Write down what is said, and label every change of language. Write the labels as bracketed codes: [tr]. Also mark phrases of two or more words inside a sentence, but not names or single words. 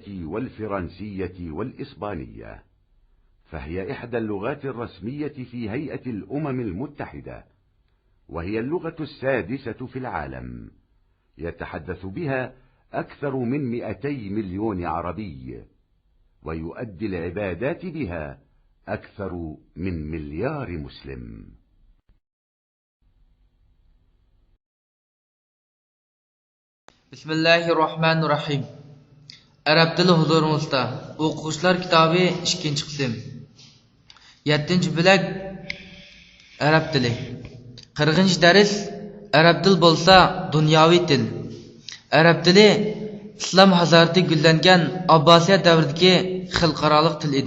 [ar] والفرنسية والإسبانية، فهي إحدى اللغات الرسمية في هيئة الأمم المتحدة، وهي اللغة السادسة في العالم، يتحدث بها أكثر من 200 مليون عربي، ويؤدي العبادات بها أكثر من 1 مليار مسلم. [uz] Bismillahirrahmanirrahim. Arab tili huzurimizda. O'quvchilar kitobi 2-qism. 7-bo'lak Arab tili. 40-dars Arab til bo'lsa dunyoviy til. Arab tili islom hazorati gullangan Abbosiya davridagi xalqaro til edi.